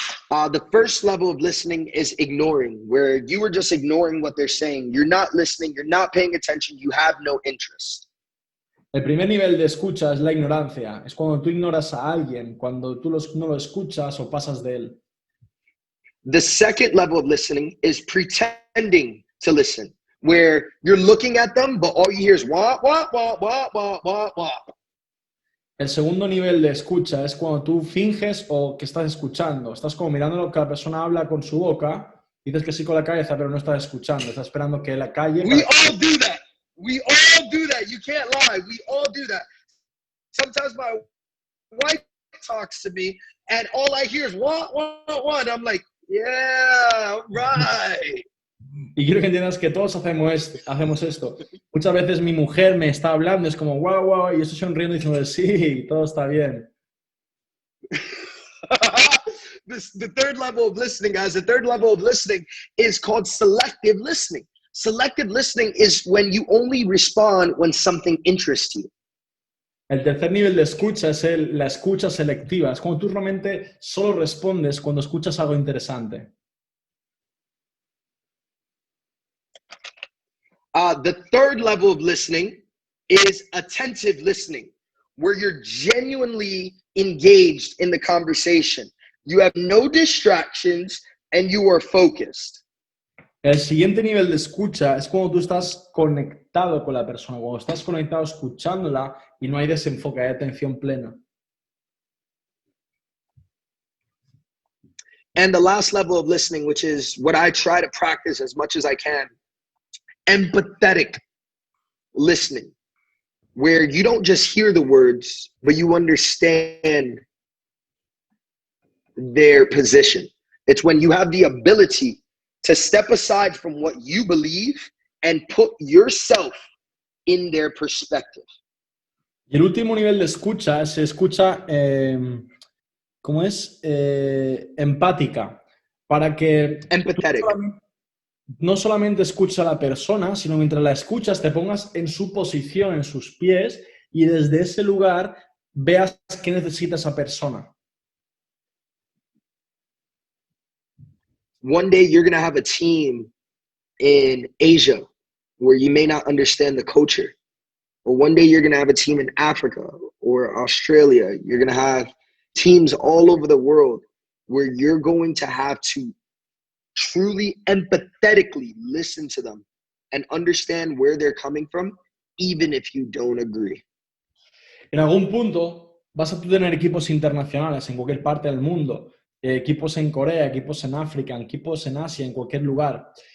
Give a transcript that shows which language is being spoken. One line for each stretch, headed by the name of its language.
English: The first level of listening is ignoring, where you are just ignoring what they're saying. You're not listening. You're not paying attention. You have no interest.
Spanish: El primer nivel de escucha es la ignorancia. Es cuando tú ignoras a alguien, cuando tú no lo escuchas o pasas de él.
English: The second level of listening is pretending to listen, where you're looking at them, but all you hear is wah, wah, wah, wah, wah, wah, wah.
Spanish: El segundo nivel de escucha es cuando tú finges o que estás escuchando. Estás como mirando lo que la persona habla con su boca, dices que sí con la cabeza, pero no estás escuchando. Estás esperando que la calle...
English: We all do that. We all do that. You can't lie. We all do that. Sometimes my wife talks to me and all I hear is wah, wah, wah. And I'm like, yeah, right.
Spanish: Y quiero que entiendas que todos hacemos esto. Muchas veces mi mujer me está hablando, es como guau, guau, y yo estoy sonriendo y diciendo sí, todo está bien.
English: The third level of listening, guys, the third level of listening is called selective listening. Selective listening is when you only respond when something interests you.
Spanish: El tercer nivel de escucha es la escucha selectiva. Es cuando tú realmente solo respondes cuando escuchas algo interesante.
English: The third level of listening is attentive listening, where you're genuinely engaged in the conversation. You have no distractions and you are focused.
Spanish: El siguiente nivel de escucha es cuando tú estás conectado con la persona, cuando estás conectado escuchándola y no hay desenfoque, hay atención plena.
English: And the last level of listening, which is what I try to practice as much as I can, empathetic listening, where you don't just hear the words, but you understand their position. It's when you have the ability to step aside from what you believe and put yourself in their perspective.
Spanish: Y el último nivel de escucha se escucha, ¿cómo es? Empática. Para que
English: Empathetic.
Spanish: no solamente escuches a la persona, sino mientras la escuchas te pongas en su posición, en sus pies, y desde ese lugar veas qué necesita esa persona.
English: One day you're going to have a team in Asia where you may not understand the culture. Or one day you're going to have a team in Africa or Australia. You're going to have teams all over the world where you're going to have to truly empathetically listen to them and understand where they're coming from, even if you don't agree.
Spanish: En algún punto vas a tener equipos internacionales en cualquier parte del mundo, equipos en Corea, equipos en África, equipos en Asia, en cualquier lugar.